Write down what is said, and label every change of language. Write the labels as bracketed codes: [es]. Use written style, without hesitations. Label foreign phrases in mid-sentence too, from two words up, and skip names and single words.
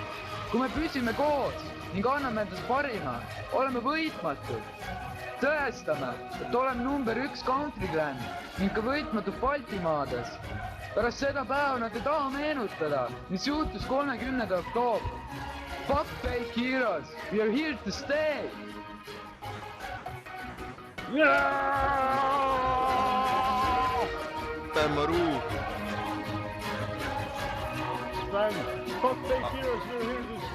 [et] Kui me püsime koos ning anname endast parima, oleme võitmatud. Tõestame, et oleme [en] number 1 country clan [et] ning ka võitmatud Baltimaades. Pärast seda päeva nad ei taha meenutada, mis juhtus 30. oktoobril. [en] Fuck fake heroes, we are here to stay! [et] Maru! [en] Spam, fuck fake heroes, we're here to stay!